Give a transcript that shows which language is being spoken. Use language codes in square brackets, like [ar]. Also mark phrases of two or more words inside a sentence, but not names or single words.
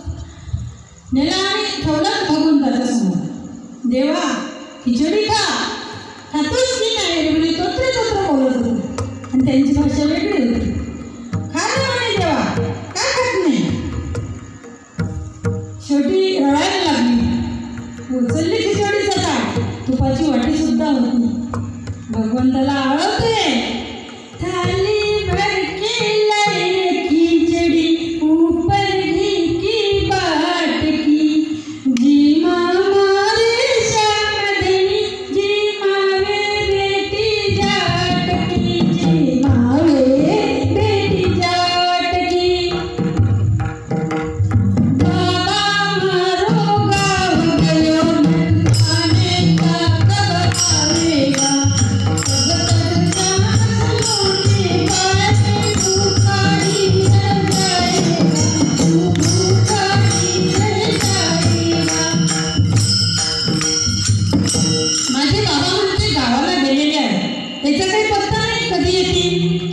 [mr] नेला आणि ठेवलं भगवंताच्या समोर. देवा खिचडी खा, खातोच की नाही म्हणजे तोत्र बोलत होते आणि त्यांची भाषा वेगळी होती. खा ना म्हणे देवा, काय खात नाही. शेवटी रडायला लागली. उचलली खिचडीचा ताट, तुपाची वाटी सुद्धा होती. भगवंताला आवडते. [raj] थाली भर के लाए खिचडी, ऊपर घी की बाट की. जी मारे श्याम देनी, जी मावे बेटी जाट की. जी मावे बेटी जाट की. बाबा मारो गाव गयो, आने का कब आवेगा. [mr] माझे बाबा म्हणते गावाला गेलेले आहे, त्याचा काही पत्ता नाही, कधी येतील.